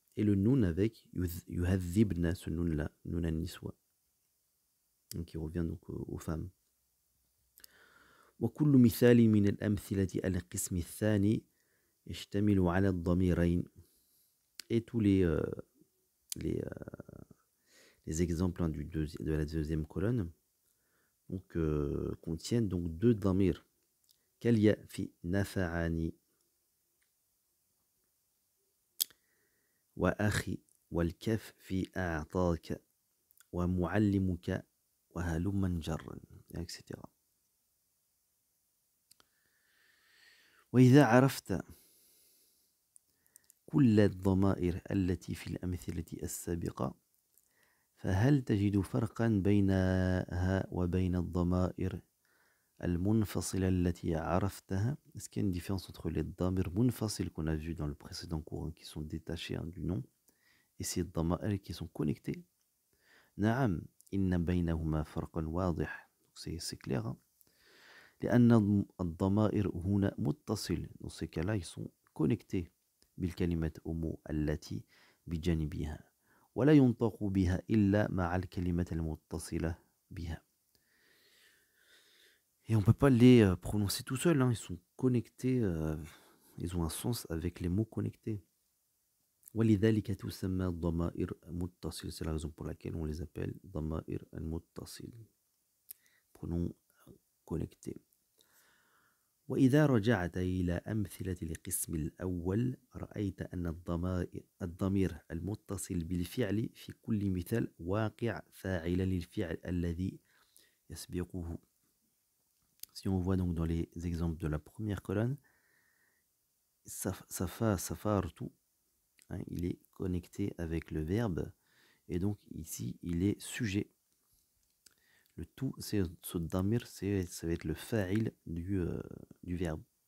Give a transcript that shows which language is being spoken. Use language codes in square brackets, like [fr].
[fr] Et le nun avec yuhadhibna, ce nun là, nun an-niswa, qui revient donc aux femmes. [ar] وكل مثال من الأمثلة القسم الثاني يشتمل على الضميرين. [fr] Et tous les exemples de la deuxième colonne donc, contiennent donc deux damir. [ar] كاليا في نفعني وأخي والكف في أعطاك ومعلمك وهلما جرا etc. وإذا عرفت كل الضمائر التي في الأمثلة السابقة فهل تجد فرقا بينها وبين الضمائر المنفصلة التي عرفتها؟ [fr] Est-ce qu'il y a une différence entre les damir munfasil qu'on a vu dans le précédent cours, qui sont détachés du nom, et ces dama'ir qui sont connectés? [ar] نعم إن بينهما فرقا واضح. [fr] C'est clair. [ar] لأن الضمائر هنا متصل. [fr] Dans ces cas-là, ils sont connectés [ar] بالكلمة التي بجانبها ولا ينطق بها إلا مع الكلمة المتصلة بها. [fr] Et on ne peut pas les prononcer tout seul, ils sont connectés, ils ont un sens avec les mots connectés. [ar] ولذلك تسمى الضمائر متصل. [fr] C'est la raison pour laquelle on les appelle ضمائر المتصل. Pronoms connectés. [ar] وإذا رجعت إلى أمثلة القسم الأول رأيت أن الضمير المتصل بالفعل في كل مثال واقع فاعلا للفعل الذي يسبقه. [fr] Si on voit donc dans les exemples de la première colonne, safartu, hein, il est connecté avec le verbe et donc ici il est sujet. Le tout, c'est ce damir, ça va être le fa'il du verbe.